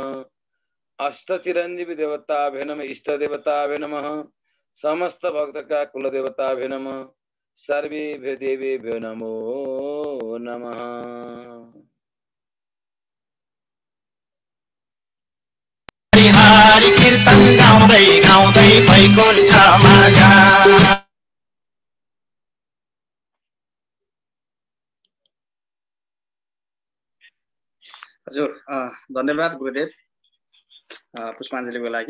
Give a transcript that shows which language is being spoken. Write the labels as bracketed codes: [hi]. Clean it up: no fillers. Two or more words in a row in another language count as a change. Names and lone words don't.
[sa] अष्टचिरंजीवी देवताभ्यो नमः। इष्ट देवताभ्यो नमः। समस्त भक्त का कुल देवताभ्यो नमः। सर्वेभ्यो देवेभ्यो नमो नमः। [ne] हरि कीर्तन गाउँदै गाउँदै वैकुण्ठमा जा। हजुर धन्यवाद गुरुदेव पुष्पाञ्जलीको लागि।